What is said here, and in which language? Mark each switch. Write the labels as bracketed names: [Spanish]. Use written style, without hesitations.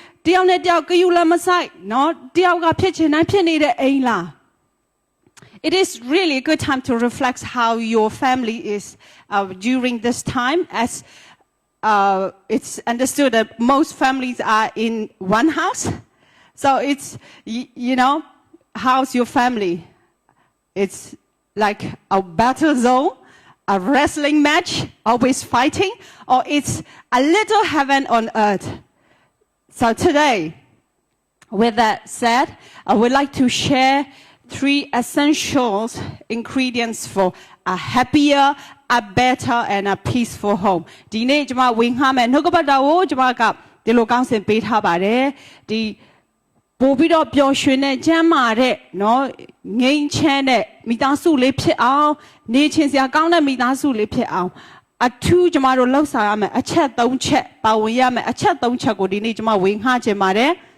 [Burmese] တယောက်နဲ့တယောက်ကယူလည်းမဆိုင်နော်တယောက်ကဖြစ်ချင်တိုင်းဖြစ်နေတဲ့အိမ်လား [English] It is really a good time to reflect how your family is during this time as it's understood that most families are in one house. So it's, you know, how's your family? It's like a battle zone, a wrestling match, always fighting, or it's a little heaven on earth. So today, with that said, I would like to share 3 essential ingredients for a happier, a better and a peaceful home. [Burmese] ဒီနေ့ကျွန်မဝင်ခါမယ်နှုတ်ကပတ်တော်ကိုကျွန်မကဒီလိုကောင်းစင်ပေးထားပါတယ်ဒီပို့ပြီးတော့ပျော်ရွှင်တဲ့ကျမ်းမာတဲ့နော်ငြိမ်းချမ်းတဲ့မိသားစုလေးဖြစ်အောင်နေချင်စရာကောင်းတဲ့မိသားစုလေးဖြစ်အောင်အထူးကျွန်မတို့လှုပ်ဆောင်ရမယ်အချက် 3 ချက်ပါဝင်ရမယ်အချက် 3 ချက်ကိုဒီနေ့ကျွန်မဝင်ခါခြင်းပါတယ်